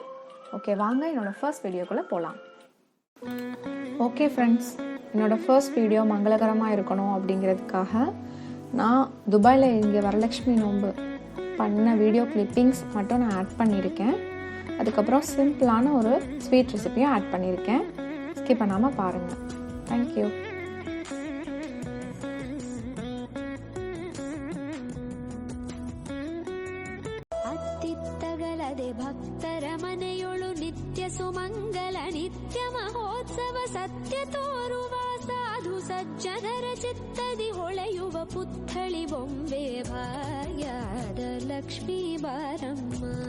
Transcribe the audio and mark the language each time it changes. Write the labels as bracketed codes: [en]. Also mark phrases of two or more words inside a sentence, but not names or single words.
[ta] ஓகே, வாங்க என்னோடய ஃபர்ஸ்ட் வீடியோக்குள்ளே போகலாம். [en] okay friends, [ta] என்னோடய [en] first video [ta] மங்களகரமாக இருக்கணும் அப்படிங்கிறதுக்காக நான் துபாயில் இங்கே வரலட்சுமி நோன்பு பண்ண [en] video clippings [ta] மட்டும் நான் ஆட் பண்ணியிருக்கேன். அதுக்கப்புறம் சிம்பிளான ஒரு ஸ்வீட் ரெசிபியும் ஆட் பண்ணியிருக்கேன். ஸ்கிப் பண்ணாமல் பாருங்கள். தேங்க்யூ. [kn] ಭಕ್ತರ ಮನೆಯೊಳು ನಿತ್ಯ ಸುಮಂಗಲ ನಿತ್ಯ ಮಹೋತ್ಸವ ಸತ್ಯ ತೋರುವ ಸಾಧು ಸಜ್ಜನರ ಚಿತ್ತದಿ ಹೊಳೆಯುವ ಪುತ್ಥಳಿ ಬೊಂಬೆ ಭಾಗ್ಯದ ಲಕ್ಷ್ಮೀ ಬಾರಮ್ಮ.